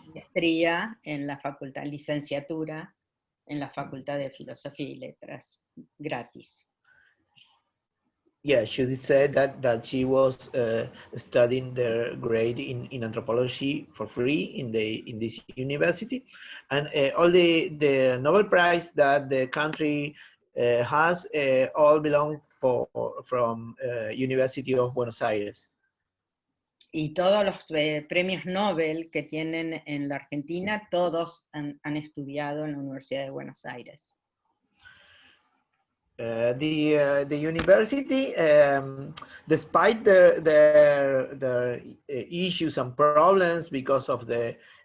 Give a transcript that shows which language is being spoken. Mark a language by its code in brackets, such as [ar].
[es] Maestría en la facultad, licenciatura en la Facultad de Filosofía y Letras, gratis. [en] Yeah, she said that she was studying their grade in anthropology for free in this university, and all the Nobel Prize that the country has all belong from University of Buenos Aires. [es] Y todos los premios Nobel que tienen en la Argentina, todos han estudiado en la Universidad de Buenos Aires. [en] The university, despite their issues and problems because of the